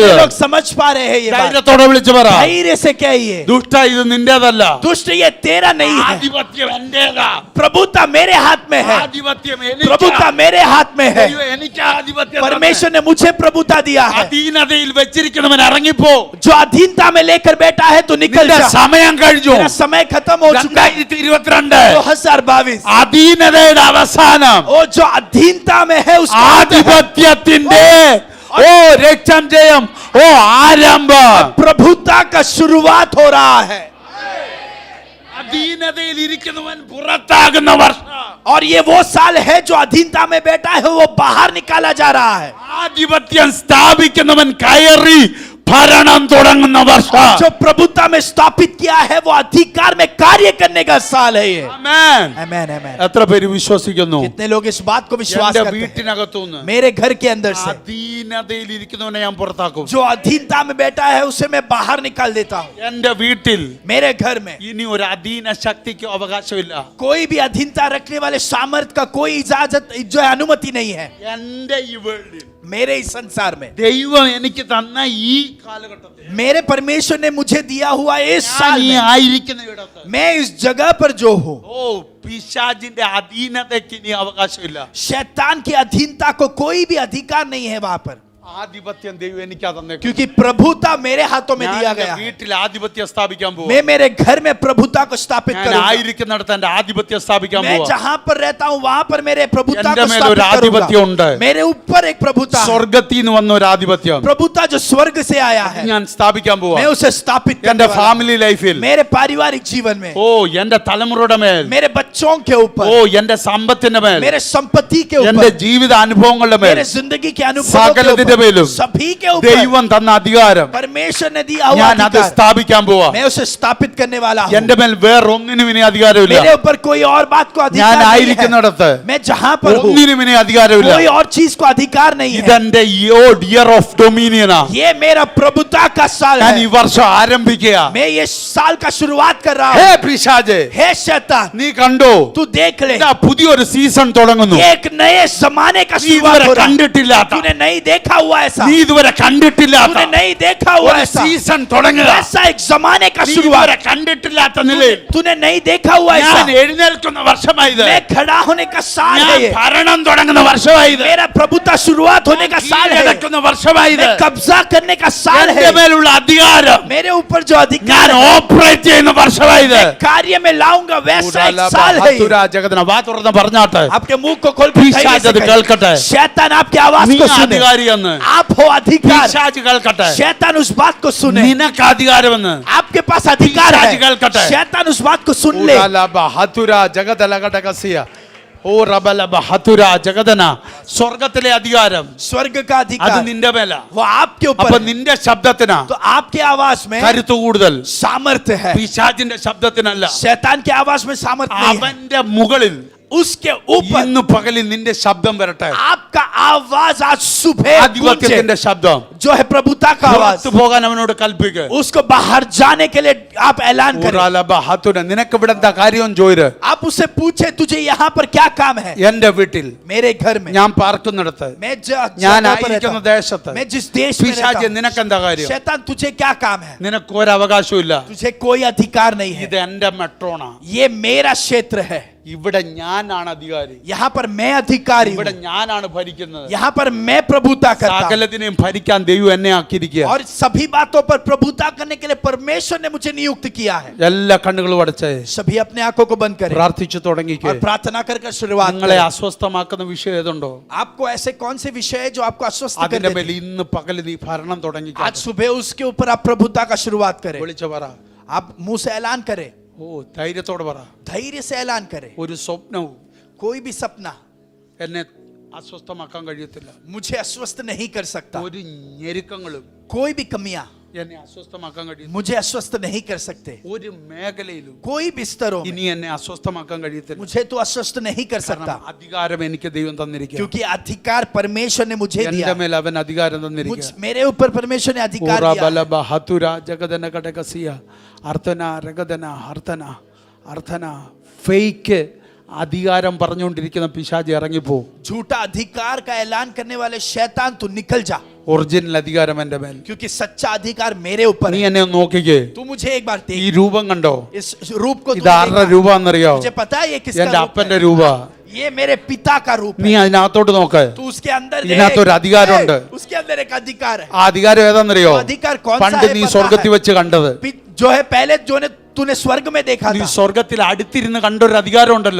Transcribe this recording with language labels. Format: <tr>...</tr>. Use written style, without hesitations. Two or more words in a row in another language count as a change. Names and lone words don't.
<hi>ये लोग समझ पा रहे हैं. ये बात</hi> <ml>ധൈര്യത്തോടെ വിളിച്ചു പറ,</ml> <hi>धैर्य से कहिए,</hi> <ml>ദുഷ്ട ഇത് നിന്റേതല്ല,</ml> <hi>दुष्ट ये तेरा नहीं है,</hi> <ml>ആധിപത്യം എന്റേതാ.</ml> <hi>प्रभुता मेरे हाथ में है,</hi> <ml>ആധിപത്യം</ml> <hi>प्रभुता</hi> <ml>എനിക്കാ.</ml> <hi>मेरे हाथ में है.</hi> <ml>ദൈവം എനിക്ക് ആധിപത്യം തന്നെ.</ml> <hi>परमेश्वर ने मुझे प्रभुता दिया है.</hi> <ml>അധീനതയിൽ വെച്ചിരിക്കുന്നവൻ ഇറങ്ങിപ്പോ.</ml> <hi>जो अधीनता में लेकर बैठा है तो निकल</hi> <ml>നിന്റെ</ml> <hi>जा.</hi> <ml>സമയം കഴിഞ്ഞു.</ml> <hi>मेरा समय खत्म हो चुका है. 2022 2022</hi> <ml>അധീനതയുടെ അവസാനം,</ml> <hi>वो जो अधीनता में है उसका</hi> <ml>ആധിപത്യത്തിന്റെ ഓ രക്തം ജയം, ഓ ആരംഭം.</ml> <hi>प्रभुता का शुरुआत हो रहा है.</hi> <ml>അധീനതയിൽ ഇരിക്കുന്നവൻ പുറത്താകുന്ന വർഷം.</ml> <hi>और ये वो साल है जो अधीनता में बैठा है वो बाहर निकाला जा रहा है.</hi> <ml>ആധിപത്യം സ്ഥാപിക്കുന്നവൻ കയറി ഭരണം തുടങ്ങുന്ന വർഷം.</ml> <hi>जो प्रभुता में स्थापित किया है वो अधिकार में कार्य करने का साल है ये.</hi> <ml>ആമേൻ.</ml> <hi>आमेन आमेन.</hi> <ml>എത്ര പേര് വിശ്വസിക്കുന്നു?</ml> <hi>कितने लोग इस बात को विश्वास</hi> <ml>എന്റെ</ml> <hi>करते हैं?</hi> <ml>വീട്ടിനകത്തുനിന്ന്</ml> <hi>मेरे घर के अंदर से</hi> <ml>അധീനതയിൽ ഇരിക്കുന്നവനെ ഞാൻ പുറത്താക്കും.</ml> <hi>जो अधीनता में बैठा है उसे मैं बाहर निकाल देता हूँ.</hi> <ml>എന്റെ വീട്ടിൽ</ml> <hi>मेरे घर में</hi> <ml>ഇനി ഒരു അധീന ശക്തിക്ക് അവകാശമില്ല.</ml> <hi>कोई भी अधीनता रखने वाले सामर्थ का कोई इजाजत जो है अनुमति नहीं है.</hi> <ml>എന്റെ ഈ വേൾഡിൽ</ml> <hi>मेरे इस संसार में</hi> <ml>ദൈവം എനിക്ക് തന്ന ഈ കാലഘട്ടത്തിൽ</ml> <hi>मेरे परमेश्वर ने मुझे दिया हुआ इस</hi> <ml>ഞാൻ</ml> <hi>साल</hi> <ml>ഈ</ml> <hi>में</hi> <ml>ആയിരിക്കുന്ന ഇടത്ത്</ml> <hi>मैं इस जगह पर जो हूँ,</hi> <ml>ഓ പിശാചിന്റെ അധീനതയ്ക്ക് ഇനി അവകാശമില്ല.</ml> <hi>शैतान की अधीनता को कोई भी अधिकार नहीं है वहां पर.</hi> <ml>ആധിപത്യം ദൈവം എനിക്കാ തന്നേക്കും.</ml> <hi>क्योंकि प्रभुता मेरे हाथों में</hi> <ml>ഞാൻ</ml> <hi>दिया</hi> <ml>എന്റെ</ml> <hi>गया है.</hi> <ml>വീട്ടിൽ ആധിപത്യം സ്ഥാപിക്കാൻ പോവാ.</ml> <hi>मैं मेरे घर में प्रभुता को स्थापित</hi> <ml>ഞാൻ</ml> <hi>करूंगा.</hi> <ml>ആയിരിക്കുന്നിടത്ത് എന്റെ ആധിപത്യം സ്ഥാപിക്കാൻ</ml> <hi>मैं</hi> <ml>പോവാ.</ml> <hi>जहां पर रहता हूं वहां पर मेरे प्रभुता</hi> <ml>എന്റെ</ml> <hi>को</hi> <ml>മേൽ</ml> <hi>स्थापित</hi> <ml>ഒരു ആധിപത്യം ഉണ്ട്.</ml> <hi>करूंगा. मेरे ऊपर एक प्रभुता है.</hi> <ml>സ്വർഗത്തിൽ നിന്ന് വന്ന ഒരു ആധിപത്യം</ml> <hi>प्रभुता जो स्वर्ग से आया है</hi> <ml>ഞാൻ സ്ഥാപിക്കാൻ പോവാ.</ml> <hi>मैं उसे स्थापित</hi> <ml>എന്റെ</ml> <hi>करने वाला हूं.</hi> <en>family life,</en> <hi>मेरे पारिवारिक जीवन में,</hi> <ml>ഓ എന്റെ തലമുറയുടെ മേൽ,</ml> <hi>मेरे बच्चों के</hi> <ml>ഓ</ml> <hi>ऊपर,</hi> <ml>എന്റെ സമ്പത്തിന്റെ മേൽ,</ml> <hi>मेरे संपत्ति के</hi> <ml>എന്റെ</ml> <hi>ऊपर,</hi> <ml>ജീവിത അനുഭവങ്ങളുടെ മേൽ,</ml> <hi>मेरे जिंदगी के अनुभवों के</hi> <ml>സകലത്തിന്റെ</ml> <hi>ऊपर,</hi> <ml>മേലും</ml> <hi>सभी के ऊपर</hi> <ml>ദൈവം തന്ന അധികാരം</ml> <hi>परमेश्वर ने दिया हुआ</hi> <ml>ഞാൻ അത്</ml> <hi>अधिकार</hi> <ml>സ്ഥാപിക്കാൻ പോവാ.</ml> <hi>मैं उसे स्थापित करने वाला हूँ.</hi> <ml>എന്റെ മേൽ വേറൊന്നിനും ഇനി അധികാരമില്ല.</ml> <hi>मेरे ऊपर कोई और बात को अधिकार</hi> <ml>ഞാൻ</ml> <hi>नहीं है.</hi> <ml>ആയിരിക്കുന്നിടത്ത്</ml> <hi>मैं जहाँ पर हूँ</hi> <ml>ഒന്നിനും ഇനി അധികാരമില്ല.</ml> <hi>कोई और चीज को अधिकार नहीं है.</hi> <ml>ഇതെന്റെ</ml> <en>year of dominion.</en> <hi>ये मेरा प्रभुता का साल</hi> <ml>ഞാൻ ഈ</ml> <hi>है.</hi> <ml>വർഷം ആരംഭിക്കുക.</ml> <hi>मैं ये साल का शुरुआत कर रहा</hi> <ml>ഹേ</ml> <hi>हूँ.</hi> <ml>പിശാചേ,</ml> <hi>हे शैतान</hi> <ml>നീ കണ്ടോ,</ml> <hi>तू देख ले</hi> <ml>ഇതാ പുതിയൊരു സീസൺ തുടങ്ങുന്നു.</ml> <hi>ये एक नए जमाने का</hi> <ml>നീ</ml> <hi>शुरुआत</hi> <ml>ഇതുവരെ</ml> <hi>हो रहा है.</hi> <ml>കണ്ടിട്ടില്ലാത്ത,</ml> <hi>तूने नहीं देखा हुआ ऐसा.</hi> <ml>നീ ഇതുവരെ കണ്ടിട്ടില്ലാത്ത</ml> <hi>तूने नहीं देखा हुआ</hi> <ml>ഒരു</ml> <hi>ऐसा.</hi> <ml>സീസൺ തുടങ്ങുക.</ml> <hi>ऐसा एक जमाने का</hi> <ml>നീ</ml> <hi>शुरुआत</hi> <ml>ഇതുവരെ കണ്ടിട്ടില്ലാത്ത നിലയിൽ</ml> <hi>तूने नहीं देखा हुआ ऐसा.</hi> <ml>ഞാൻ എഴുന്നേൽക്കുന്ന വർഷമായത്.</ml> <hi>मैं खड़ा होने का साल</hi> <ml>ഞാൻ</ml> <hi>है ये.</hi> <ml>ഭരണം തുടങ്ങുന്ന വർഷമായത്.</ml> <hi>मेरा प्रभुता शुरुआत होने का साल है ये.</hi> <ml>കീഴടക്കുന്ന വർഷമായത്.</ml> <hi>मैं कब्जा करने का साल है</hi> <ml>എന്റെ</ml> <hi>ये.</hi> <ml>മേലുള്ള അധികാരം</ml> <hi>मेरे ऊपर जो</hi> <ml>ഞാൻ</ml> <hi>अधिकार है</hi> <ml>ഓപ്പറേറ്റ് ചെയ്യുന്ന വർഷമായത്.</ml> <hi>मैं कार्य में लाऊंगा वैसा एक साल है ये.</hi> <ml>ജഗതന വാ തുറന്ന് പറഞ്ഞാട്ടെ.</ml> <hi>आपके मुंह को खोल कर</hi> <ml>പിശാച്</ml> <hi>धैर्य से</hi> <ml>അത്</ml> <hi>कहिए.</hi> <ml>കേൾക്കട്ടെ.</ml> <hi>शैतान आपकी आवाज</hi> <ml>നീ</ml> <hi>को सुने.</hi> <ml>അധികാരിയെന്ന്</ml> <hi>आप हो अधिकार.</hi> <ml>പിശാച് കേൾക്കട്ടെ.</ml> <hi>शैतान उस बात को सुने.</hi> <ml>നിനക്ക് അധികാരമെന്ന്</ml> <hi>आपके पास अधिकार पिशाच है.</hi> <ml>കേൾക്കട്ടെ.</ml> <hi>शैतान उस बात को सुन ले.</hi> <ml>ജഗതന സ്വർഗത്തിലെ അധികാരം</ml> <hi>स्वर्ग का</hi> <ml>അത്</ml> <hi>अधिकार</hi> <ml>നിന്റെ മേല.</ml> <hi>वो आपके</hi> <ml>അപ്പൊ</ml> <hi>ऊपर है.</hi> <ml>നിന്റെ ശബ്ദത്തിനാ</ml> <hi>तो आपके आवाज में</hi> <ml>കരുത്ത് കൂടുതൽ,</ml> <hi>सामर्थ्य है.</hi> <ml>പിശാചിന്റെ ശബ്ദത്തിനല്ല.</ml> <hi>शैतान के आवाज में सामर्थ्य नहीं है.</hi> <ml>അവന്റെ മുകളിൽ</ml> <hi>उसके ऊपर</hi> <ml>ഇന്ന് പകലിൽ നിന്റെ ശബ്ദം വരട്ടെ.</ml> <hi>आपका आवाज आज सुबह गूंजे.</hi> <ml>ആധിപത്യത്തിന്റെ ശബ്ദം</ml> <hi>जो है प्रभुता का आवाज,</hi> <ml>പുറത്തു പോകാൻ അവനോട് കൽപ്പിക്കുക.</ml> <hi>उसको बाहर जाने के लिए आप ऐलान करें.</hi> <ml>നിനക്ക് ഇവിടെ എന്താ കാര്യം ചോദിര്.</ml> <hi>आप उससे पूछे तुझे यहाँ पर क्या काम है.</hi> <ml>എന്റെ വീട്ടിൽ</ml> <hi>मेरे घर में,</hi> <ml>ഞാൻ പാർക്കുന്നിടത്ത്</ml> <hi>मैं</hi> <ml>ഞാൻ</ml> <hi>जगह पर रहता</hi> <ml>ആയിരിക്കുന്ന</ml> <hi>हूँ.</hi> <ml>ദേശത്ത്</ml> <hi>मैं जिस देश में रहता</hi> <ml>പിശാച്</ml> <hi>हूँ.</hi> <ml>നിനക്ക് എന്താ കാര്യം?</ml> <hi>शैतान तुझे क्या काम है.</hi> <ml>നിനക്ക് ഒരു അവകാശവും ഇല്ല.</ml> <hi>तुझे कोई अधिकार नहीं है.</hi> <ml>ഇത് എന്റെ മെട്രോണാ.</ml> <hi>ये मेरा क्षेत्र है.</hi> <ml>ഇവിടെ ഞാനാണ് അധികാരി.</ml> <hi>यहाँ पर मैं अधिकारी</hi> <ml>ഇവിടെ</ml> <hi>हूँ.</hi> <ml>ഞാനാണ് ഭരിക്കുന്നത്.</ml> <hi>यहाँ पर मैं प्रभुता करता हूँ.</hi> <ml>സകലത്തിനെയും ഭരിക്കാൻ ദൈവം എന്നെ ആക്കിയിരിക്കുക.</ml> <hi>और सभी बातों पर प्रभुता करने के लिए परमेश्वर ने मुझे नियुक्त किया है.</hi> <ml>എല്ലാ കണ്ണുകളും അടച്ചേ</ml> <hi>सभी अपने आंखों को बंद करें</hi> <ml>പ്രാർത്ഥിച്ചു തുടങ്ങിക്കേ.</ml> <hi>और प्रार्थना कर शुरुआत</hi> <ml>നിങ്ങളെ</ml> <hi>करें.</hi> <ml>അസ്വസ്ഥമാക്കുന്ന വിഷയം ഏതുണ്ടോ</ml> <hi>आपको ऐसे कौन से विषय है जो आपको अस्वस्थ कर</hi> <ml>അതിന്റെ</ml> <hi>देते</hi> <ml>മേൽ</ml> <hi>हैं?</hi> <ml>ഇന്ന് പകൽ നീ ഭരണം തുടങ്ങിക്കോ.</ml> <hi>आज सुबह उसके ऊपर आप प्रभुता का शुरुआत करें.</hi> <ml>വിളിച്ചു പറ.</ml> <hi>आप मुंह से ऐलान करें,</hi> <ml>ഓ ധൈര്യത്തോടെ പറ.</ml> <hi>धैर्य से ऐलान करें.</hi> <ml>ഒരു സ്വപ്നവും</ml> <hi>कोई भी सपना</hi> <ml>എന്നെ അസ്വസ്ഥമാക്കാൻ കഴിയത്തില്ല.</ml> <hi>मुझे अस्वस्थ नहीं कर सकता.</hi> <ml>ഒരു ഞെരുക്കങ്ങളും</ml> <hi>कोई भी कमियां</hi> <ml>എന്നെ അസ്വസ്ഥമാക്കാൻ കഴിയും.</ml> <hi>मुझे अस्वस्थ नहीं कर सकते.</hi> <ml>ഒരു മേഖലയിലും</ml> <hi>कोई भी स्तरों में</hi> <ml>ഇനി എന്നെ അസ്വസ്ഥമാക്കാൻ കഴിയത്തില്ല.</ml> <hi>मुझे तो अस्वस्थ नहीं कर सकता.</hi> <ml>കാരണം അധികാരം എനിക്ക് ദൈവം തന്നിരിക്കുക.</ml> <hi>क्योंकि अधिकार परमेश्वर ने मुझे दिया.</hi> <ml>എന്റെ മേൽ അവൻ അധികാരം തന്നിരിക്കുക.</ml> <hi>मेरे ऊपर परमेश्वर ने अधिकार दिया.</hi> <ml>ഫേക്ക് അധികാരം പറഞ്ഞുകൊണ്ടിരിക്കുന്ന പിശാച് ഇറങ്ങിപ്പോ.</ml> <hi>झूठा अधिकार का ऐलान करने वाले शैतान तू निकल जा.</hi> <ml>ഒറിജിനൽ അധികാരം എന്റെ മേൽ.</ml> <hi>क्योंकि सच्चा अधिकार मेरे ऊपर</hi> <ml>നീ</ml> <hi>है.</hi> <ml>എന്നെ ഒന്ന് നോക്കിക്കേ.</ml> <hi>तू मुझे एक बार</hi> <ml>ഈ</ml> <hi>देख.</hi> <ml>രൂപം കണ്ടോ?</ml> <hi>इस रूप को तू</hi> <ml>ഇത് ആരുടെ</ml> <hi>देखा?</hi> <ml>രൂപാന്നറിയോ?</ml> <hi>मुझे पता है ये किसका</hi> <ml>എന്റെ</ml> <hi>रूप</hi> <ml>അപ്പന്റെ</ml> <hi>है.</hi> <ml>രൂപ.</ml> <hi>ये मेरे पिता का रूप</hi> <ml>നീ</ml> <hi>है.</hi> <ml>അതിനകത്തോട്ട് നോക്ക്.</ml> <hi>तू उसके अंदर</hi> <ml>ഇതിനകത്തൊരു അധികാരമുണ്ട്.</ml> <hi>उसके अंदर एक अधिकार है.</hi> <ml>ആ അധികാരം ഏതാന്നറിയോ?</ml> <hi>वो अधिकार कौन सा</hi> <ml>പണ്ട്</ml> <hi>है</hi> <ml>നീ</ml> <hi>पता</hi> <ml>സ്വർഗത്തിൽ</ml> <hi>है?</hi> <ml>വെച്ച് കണ്ടത്.</ml> <hi>जो है पहले जो ने तूने स्वर्ग में देखा</hi> <ml>നീ</ml> <hi>था.</hi> <ml>സ്വർഗത്തിൽ അടുത്തിരുന്ന് കണ്ടൊരു അധികാരം ഉണ്ടല്ലോ.</ml>